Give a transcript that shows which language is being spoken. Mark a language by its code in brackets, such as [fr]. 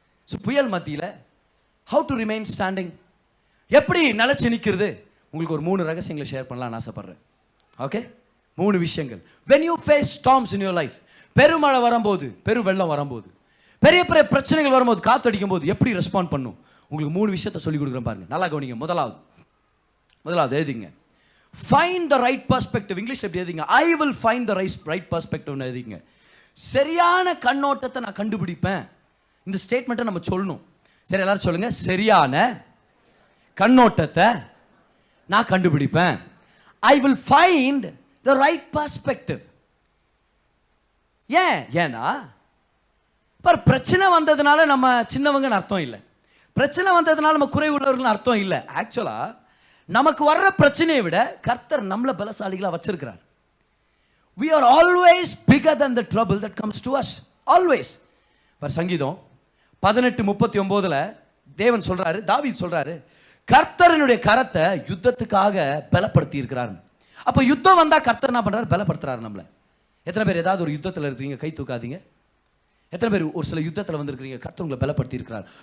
[ta] So புயல் மத்தியில் [en] how to remain standing, [ta] எப்படி நிலைச்சு நிற்கிறது? உங்களுக்கு ஒரு 3 ரகசியங்களை ஷேர் பண்ணலாம்னு ஆசைப்படுறேன். ஓகே, 3 விஷயங்கள். [en] when you face storms in your life, [ta] பெருமழை வரும்போது, பெரு வெள்ளம் வரும்போது, பெரிய பெரிய பிரச்சனைகள் வரும்போது, காத்தடிக்கும் போது எப்படி ரெஸ்பாண்ட் பண்ணும், உங்களுக்கு 3 விஷயத்தை சொல்லி கொடுக்குறேன் பாருங்க. நல்லா கவனிங்க. முதலாவது எழுதிங்க, [en] find the right perspective. [ta] English எப்படி எழுதிங்க? [en] I will find the right perspective எழுதிங்க. [ta] சரியான கண்ணோட்டத்தை நான் கண்டுபிடிப்பேன். இந்த ஸ்டேட்மெண்ட்டை நம்ம சொல்லணும். சரி, எல்லாரும் சொல்லுங்க, சரியான கண்ணோட்டத்தை நான் கண்டுபிடிப்பேன். [en] I will find the right perspective. [ta] ஏன்னா பிரச்சனை வந்ததுனால நம்ம சின்னவங்கன்னு அர்த்தம் இல்லை, பிரச்சனை வந்ததுனால நம்ம குறை உள்ளவர்கள் அர்த்தம் இல்லை. ஆக்சுவலா நமக்கு வர்ற பிரச்சனையை விட கர்த்தர் நம்மளை பலசாலிகளா வச்சிருக்கிறார். [en] We are always bigger than the trouble that comes to us. Always. [ta] சங்கீதம் 18:39 தேவன் சொல்றாரு, தாவீது சொல்றாரு, கர்த்தரனுடைய கரத்தை யுத்தத்துக்காக பலப்படுத்தி இருக்கிறார். அப்ப யுத்தம் வந்தா கர்த்தர் என்ன பண்றாரு? பலப்படுத்துறாரு நம்மள. எத்தனை பேர் ஏதாவது ஒரு யுத்தத்தில் இருக்கிறீங்க? கை தூக்காதீங்க. எத்தனை பேர் ஒரு சில யுத்தத்தில் வந்திருக்கிறீங்க? கர்த்தர் உங்களை பலப்படுத்தி இருக்கிறார்.